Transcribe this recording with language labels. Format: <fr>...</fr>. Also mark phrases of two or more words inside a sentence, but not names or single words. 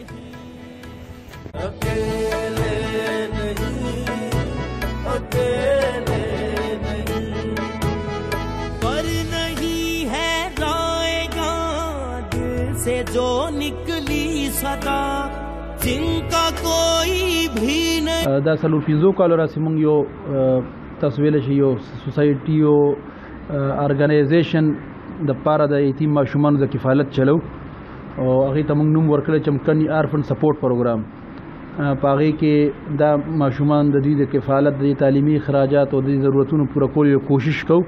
<ur>سے جو نکلی صدا جن کا کوئی بھی نہیں.</ur> <ps>دا څلور پنځو کالو راسې موږ یو تاسو ویلی شئ یو سوسایټي یو ارګنایزیشن دپاره د یتیم ماشومانو د کفالت چلو او هغې ته موږ نوم ورکړی چمکني آرفن سپورټ پروګرام. په هغې کې دا ماشومان د دوی د کفالت د تعلیمي اخراجات او د ضرورتونو پوره کولو یو کوشش کوو.</ps>